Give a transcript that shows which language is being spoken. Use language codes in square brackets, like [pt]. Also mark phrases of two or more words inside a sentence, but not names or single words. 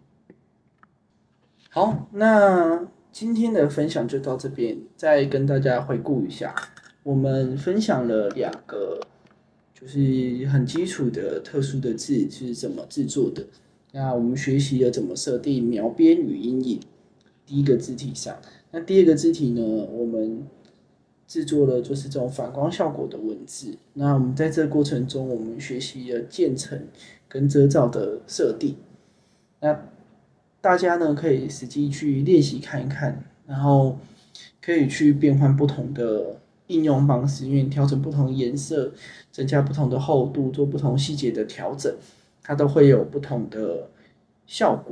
[zh] 好，那今天的分享就到這邊，再跟大家回顧一下，我們分享了2個，就是很基礎的特殊的字是怎麼製作的。那我們學習了怎麼設定描邊與陰影，第一個字體上。那第二個字體呢，我們製作了就是這種反光效果的文字。那我們在這個過程中，我們學習了漸層跟遮罩的設定。那大家呢可以實際去練習看一看，然後可以去變換不同的應用方式，因為調整不同的顏色，增加不同的厚度，做不同細節的調整，它都會有不同的效果。